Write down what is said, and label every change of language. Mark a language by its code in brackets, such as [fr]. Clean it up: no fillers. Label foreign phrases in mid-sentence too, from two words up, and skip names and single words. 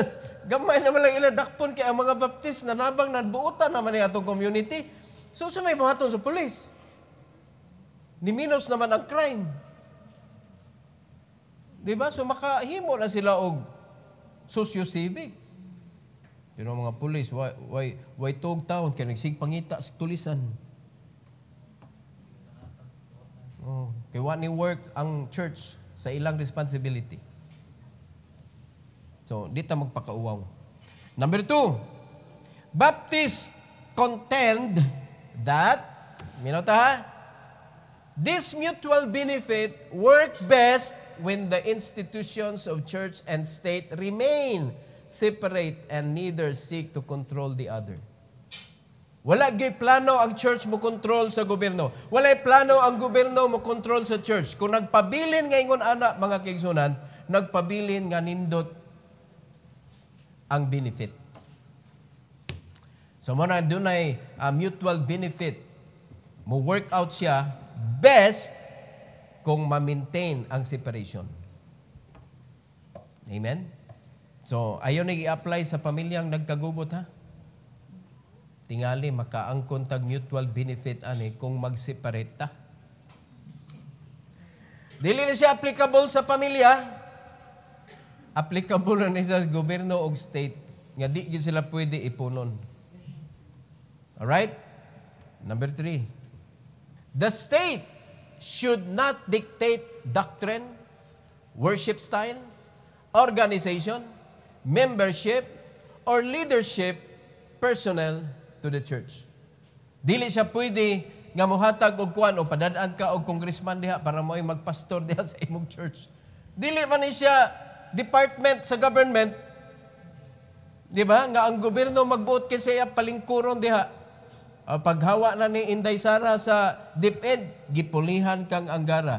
[ceb] Gamay naman lang ila dakpon kaya ang mga baptist na nabang nadbuutan naman ang atong community. So, sa may buhaton sa pulis. Niminos naman ang crime. Diba? So, makahimo na sila og socio-civic. Pero mga pulis, why tog taon kaya nagsigpangita sa tulisan. Oh, kaya what ni work ang church sa ilang responsibility. So, dito magpakauwaw. [en] Number 2, Baptists contend that, [ceb] minota ha, [en] this mutual benefit work best when the institutions of church and state remain separate and neither seek to control the other. [ceb] Wala gay plano ang church mo control sa gobyerno. Wala plano ang gobyerno mo control sa church. Kung nagpabilin nga ingon ana mga kaigsunan, nagpabilin nga nindot ang benefit. So muna dunay [en] mutual benefit. [ceb] Mo [en] work out [ceb] siya best kung ma-maintain ang separation. Amen? So, ayaw na i-apply sa pamilyang nagkagubot, ha? Tingali, makaangkon tag [en] mutual benefit [ceb] ani kung mag-separate ta. Dili na siya applicable sa pamilya. Applicable na niya sa gobyerno o state. Nga di yun sila pwede ipunon. [en] Alright? Number 3. The state should not dictate doctrine, worship style, organization, membership, or leadership personnel to the church. [ceb] Dili siya pwede nga mohatag og kuan o padadaan ka og congressman diha para mo'y magpastor diha sa imong church. Dili man ni siya department sa government, di ba? Nga ang gobyerno magbuot kay siya palingkuron diha. Paghawa na ni Inday Sara sa DepEd, gipulihan kang Anggara.